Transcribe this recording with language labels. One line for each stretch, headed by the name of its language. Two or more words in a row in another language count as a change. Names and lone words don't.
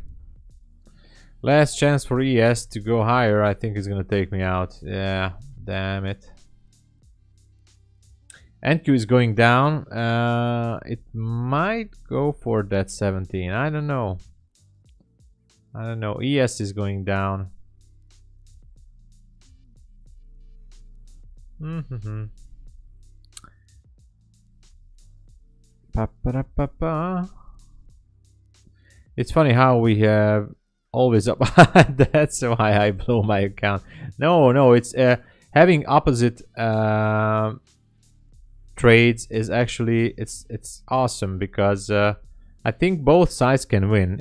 English: Last chance for ES to go higher. I think it's gonna take me out. Yeah, damn it. NQ is going down. It might go for that 17. I don't know. I don't know. ES is going down. Pa-pa-da-pa-pa. It's funny how we have always up. That's why I blow my account. No, it's having opposite trades is actually it's awesome because I think both sides can win.